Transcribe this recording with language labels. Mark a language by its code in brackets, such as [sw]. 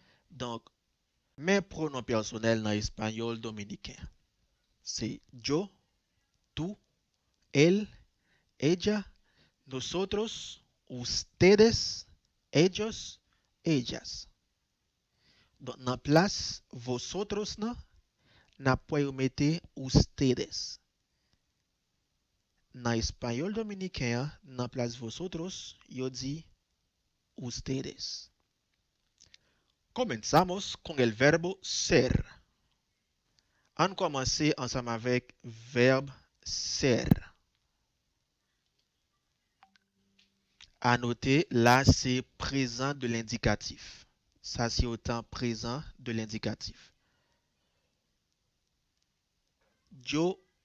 [fr] Donc, mes pronoms personnels dans l'espagnol dominicain, c'est [es] yo, tú, él, ella, nosotros, ustedes, ellos, ellas. [fr] Donc, dans place vosotros, n'a pas mettre ustedes. Dans espagnol dominicain, dans place vosotros, yo dit ustedes. [es] Comenzamos con el verbo ser. [fr] On commence ensemble avec verbe ser. À noter, là, c'est présent de l'indicatif. Ça, c'est autant présent de l'indicatif. Yo